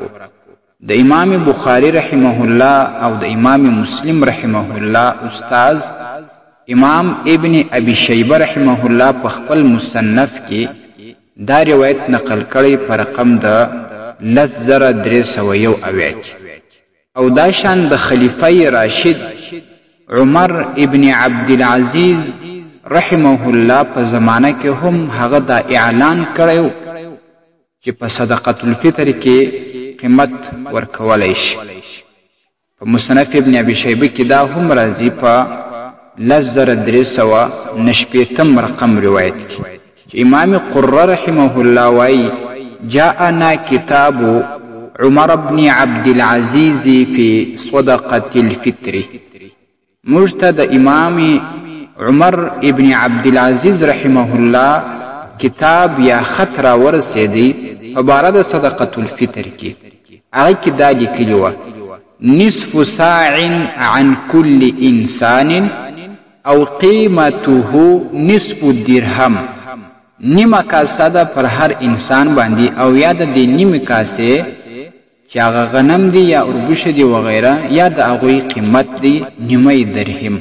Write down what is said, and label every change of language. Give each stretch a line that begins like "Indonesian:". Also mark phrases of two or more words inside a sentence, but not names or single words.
Pashto: د امام بخاری
Arabic: رحمه الله
Pashto: او د امام مسلم
Arabic: رحمه الله
Pashto: استاد امام ابن ابي شيبه
Arabic: رحمه الله
Pashto: په خپل مصنف کې دا روایت نقل کړی په رقم د 10301 او دا شان د خلیفه راشد عمر ابن عبد العزيز
Arabic: رحمه الله
Pashto: په زمانه کې هم هغه دا اعلان کړو چې په
Arabic: صدقة الفطر
Pashto: کې قیمت ورکولای شي. په مصنف ابن ابي شيبه کې دا هم راځي په 10390 رقم روایت کې چې امام قره
Arabic: رحمه الله
Pashto: وايي
Arabic: جاءنا كتاب عمر بن عبد العزيز في صدقة الفطر.
Pashto: مجتد امام عمر ابن عبد العزيز
Arabic: رحمه الله
Pashto: کتاب یا خط را ورسېدی په باره د
Arabic: صدقة الفطر
Pashto: کې. هغه کې دا لیکلي وه
Arabic: نصف ساع عن كل انسان
Pashto: او قیمته
Arabic: نصف درهم.
Pashto: نیمه کاسه ده پر هر انسان باندې او یا د دې نیمه کاسې چې هغه غنم دی یا اوربشه دی وغیره یا د هغوی قیمت دی نیمه درهم.